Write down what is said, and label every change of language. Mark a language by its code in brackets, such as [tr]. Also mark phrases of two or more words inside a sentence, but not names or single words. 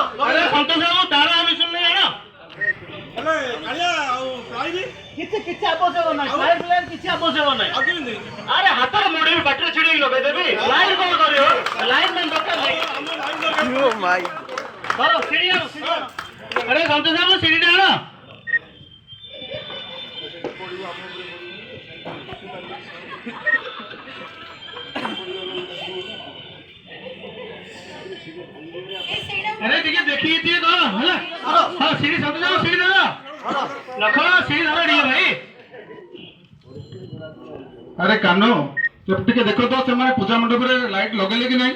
[or] ସନ୍ତୋଷ ବାବୁ ତାର ଆଉ ନିଶୁଣ ନେଇ ଆଣ। କିଛି ଆବଶ୍ୟକ ନାହିଁ କିଛି ଆବଶ୍ୟକ ନାହିଁ। ଆରେ ହାତରେ ମୋଡେଇବି ପାଟିରେ ଛିଡେଇକି ଲଗେଇଦେବି ଲାଇନ କଣ କରିବ? [en] line man [or] ଦରକାର ନାହିଁ। ଧର ସିଡି ଆଣ ସିଡି ଆଣ। ଆରେ ସନ୍ତୋଷ ବାବୁ ସିଡିଟା ଆଣ। [hi] अरे देखिए देखिए ये कौन है? हाँ सीढ़ी सब जाओ सीढ़ी दे दो रखो सीढ़ी धरो दिए भाई। [or] अरे कानो ଟିକେ ଦେଖ ତ ସେମାନେ ପୂଜା ମଣ୍ଡପରେ ଲାଇଟ ଲଗେଇଲେ କି ନାହିଁ?